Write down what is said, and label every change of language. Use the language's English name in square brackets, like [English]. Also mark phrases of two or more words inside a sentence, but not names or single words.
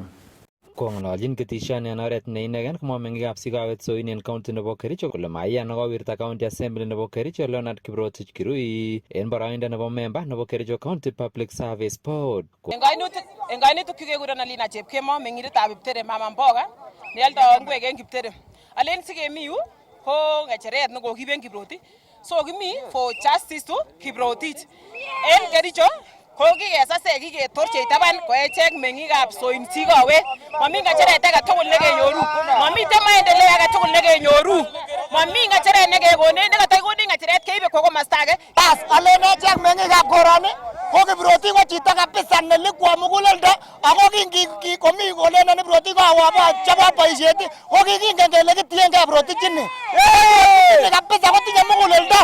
[Kalenjin] Kong'ololchin ketishoni en oret ne inegen komwa meng'ikab sikawet Soin en county nebo Kericho kole maiyan nekowirta [English] county assembly [Kalenjin] nebo Kericho Leonard Kiprotich Kirui en boroindo nebo member nebo Kericho County Public Service Board. En kainutik kekuron Alina Chepkemo meng'indetab Kiptere mama mboga nealdo ngwek en Kiptere. Alen sikemi yu ko ng'echeret nekokiben Kiprotich. So kimi [English] for justice to [Kalenjin] Kiprotich. En Kericho ko kikesase kiketorche taban ko echek meng'ikab Soin sikowet. Mami ng'echeret age tugul nekenyoru. Mamiten maendeleo age tugul nekenyoru. Mami ng'echeret nekekone nekataikonin ng'echeret keibe kwa komosta age. Bas alen echek meng'ikab koroni ko Kiproti ko chito kabisa nelikwa muguleldo ako komi kolena ni Kiproti ko awa chapa boisiet ko kingen kele kitiengei Kiproti chini kabisa kotinye muguleldo.